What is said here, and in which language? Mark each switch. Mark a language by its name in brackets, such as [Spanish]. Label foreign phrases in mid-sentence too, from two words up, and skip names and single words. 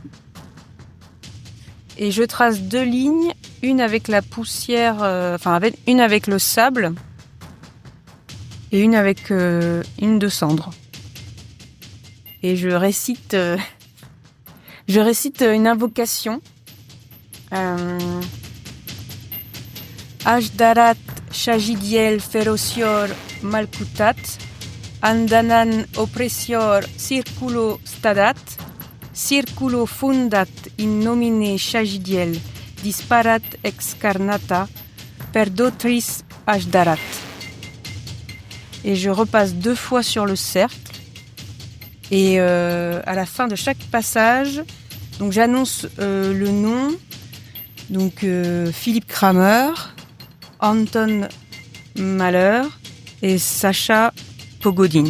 [French] Et je trace 2 lignes, une avec la poussière, une avec le sable et une avec une de cendre. Et je récite une invocation. Ashdarat Shajidiel Ferocior Malkutat Andanan Oppressior Circulo Stadat Circulo Fundat [Latin] in nomine Shajidiel Disparat excarnata Perdotris Ashdarat. [French] Et je repasse 2 fois sur le cercle. Et à la fin de chaque passage, donc j'annonce le nom, donc Philippe Kramer, Anton Malheur et Sacha Pogodine.